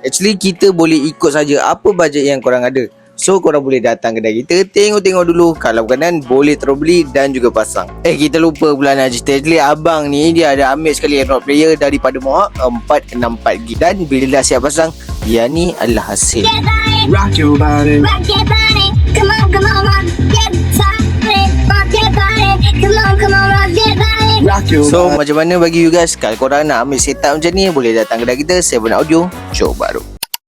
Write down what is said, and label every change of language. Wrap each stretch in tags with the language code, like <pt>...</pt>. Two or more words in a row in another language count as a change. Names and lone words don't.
<ms>Actually kita boleh ikut saja apa bajet yang korang ada. So korang boleh datang kedai kita, tengok-tengok dulu, kalau berkenan boleh terus beli dan juga pasang. Kita lupa pula nak cerita. Actually abang ni dia ada ambil sekali Android player daripada Mohawk 464GB, dan bila dah siap pasang, yang ni adalah hasil.</ms> <en>Rock your body. Rock your body, come on, rock your body, rock your body, come on, rock your body. Rock your</en> <ms>So</ms> <en>body.</en> <ms>macam mana bagi</ms> <en>you guys,</en> <ms>kalau korang nak ambil setup macam ni, boleh datang kedai kita, 7 Audio, Johor Bahru.</ms>